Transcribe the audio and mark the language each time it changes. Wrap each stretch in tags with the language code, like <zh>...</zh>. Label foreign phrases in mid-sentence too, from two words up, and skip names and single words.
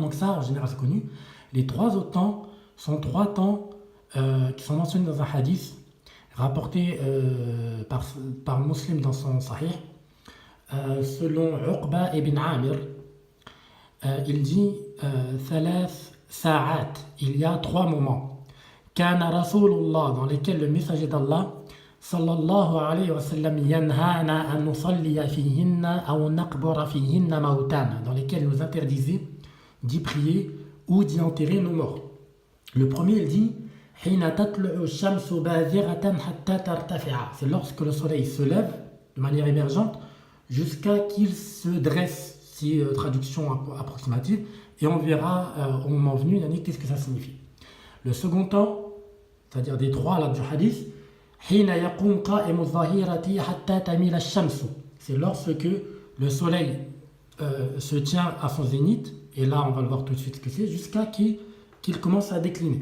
<fr>Donc ça, en général, c'est connu. Les 3 autres temps sont 3 temps qui sont mentionnés dans un hadith rapporté par Muslim dans son Sahih, selon Uqba ibn Amir. Il dit</fr> <ar>ثلاث ساعات,</ar> <fr>il y a 3 moments.</fr> <ar>كان رسول الله,</ar> <fr>dans lesquels le messager d'Allah</fr> <ar>صلى الله عليه وسلم ينهانا أن نصلي فيهن أو نقبر فيهن موتانا,</ar> <fr>dans lesquels il nous interdisait d'y prier ou d'y enterrer nos morts. Le premier, il dit</fr> <ar>حين تطلع الشمس بازغة حتى ترتفع,</ar> <fr>c'est lorsque le soleil se lève de manière émergente jusqu'à qu'il se dresse, c'est traduction approximative, et on verra au moment venu qu'est-ce que ça signifie. Le second temps, c'est-à-dire des trois là du hadith, c'est lorsque le soleil se tient à son zénith, et là on va le voir tout de suite ce que c'est, jusqu'à qu'il commence à décliner.</fr>